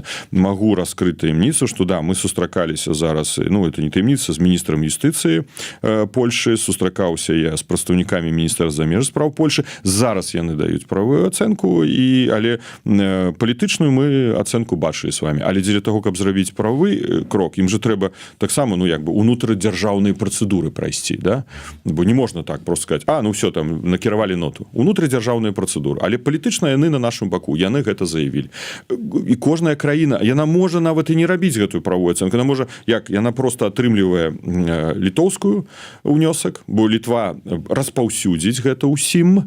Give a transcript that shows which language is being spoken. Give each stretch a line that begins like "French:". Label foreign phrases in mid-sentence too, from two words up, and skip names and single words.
Belarusian: Магу раскрыць таямніцу, што да, мы сустракаліся зараз, ну это не таямніца, з міністрам юстыцыі Польшы, сустракаўся я з прадстаўнікамі міністэрства замежных спраў Польшы. Зараз яны даюць правую ацэнку, але палітычную мы ацэнку бачылі з вами, але дзеля того, каб зрабіць правы крок, ім же трэба таксама, ну як бы унутрыдзяржаўныя працэдуры прайсці, да? Бо не можна так
Russian: просто сказать, ну все,
Belarusian: там накіравалі ноту. Унутрыдзяржаўныя працэдуры, але палітычна яны на нашым баку, яны гэта заявілі. І кожная краіна, яна можа нават і не рабіць гэтую правую ацэнку, яна можа, як яна просто атрымлівае літоўскую ўнёсак, бо Літва распаўсюдзіць гэта ўсім.